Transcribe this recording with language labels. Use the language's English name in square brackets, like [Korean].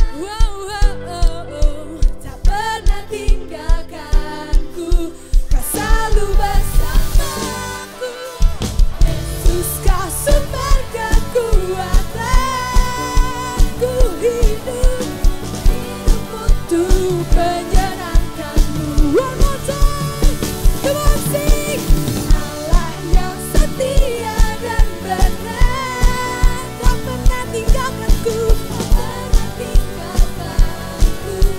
[Indonesian] Wow, oh, oh, oh. Tak pernah tinggalkanku, Kau selalu bersamaku. Yesus, Kau sumber kekuatan. Ku hidup untuk menyenangkan-Mu. [English] One more time, come on, sing. [Indonesian] Allah yang setia dan benar, tak pernah tinggalkanku, tak pernah tinggalkanku.